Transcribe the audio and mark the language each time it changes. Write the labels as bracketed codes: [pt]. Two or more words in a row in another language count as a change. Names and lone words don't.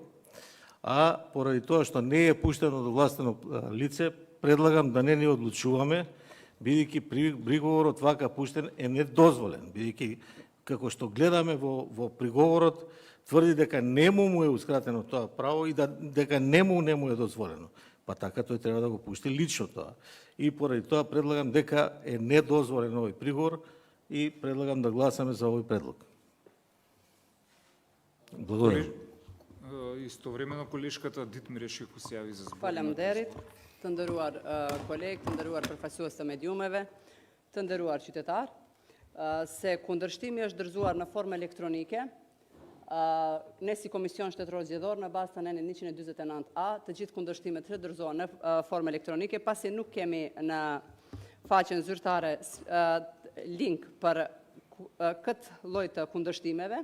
[mk] А поради тоа што не е пуштено до властено лице, предлагам да не ни одлучуваме, бидејќи приговорот вака пуштен е недозволен, бидејќи како што гледаме во приговорот, тврди дека нему му еускратено тоа право и дека нему е дозволено. Па така тој треба да го пушти лично тоа. И поради тоа предлагам дека е недозволен овој приговор и предлагам да гласаме за овој предлог. Благодарам. Истовремено колешката Дитмир Шехов се јави за збор. [sq] Faleminderit, të nderuar kolegë, të nderuar përfaqësues të mediumeve, të nderuar qytetar, se kundërshtimi është dorëzuar në formë elektronike Ne si komision shtetëror zgjedhor në bazë të nenin 149A, të gjithë kundërshtimet ndërzohen në formë elektronike, pasi nuk kemi në faqen zyrtare link për këtë lloj të kundërshtimeve.